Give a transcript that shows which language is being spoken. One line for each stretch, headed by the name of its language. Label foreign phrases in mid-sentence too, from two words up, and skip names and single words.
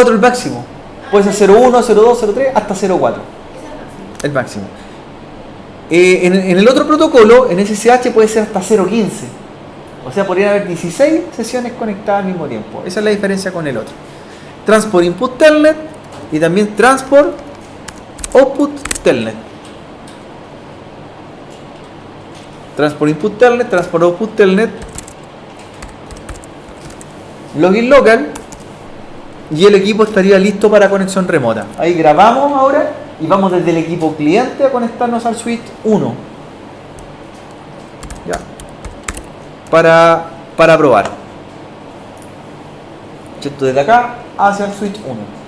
Spanish: 04 el máximo. Puede ser 01, 02, 03 hasta 04. Es el máximo. El máximo. En el otro protocolo, en SSH puede ser hasta 0.15. O sea, podrían haber 16 sesiones conectadas al mismo tiempo. Esa es la diferencia con el otro.
English: Transport input telnet
Spanish: y también
English: transport output telnet. Transport input telnet, transport output telnet, login local
Spanish: y el equipo estaría listo para conexión remota. Ahí grabamos ahora y vamos desde el equipo cliente a conectarnos al switch 1. Ya. Para probar. Esto desde acá hacia el switch 1.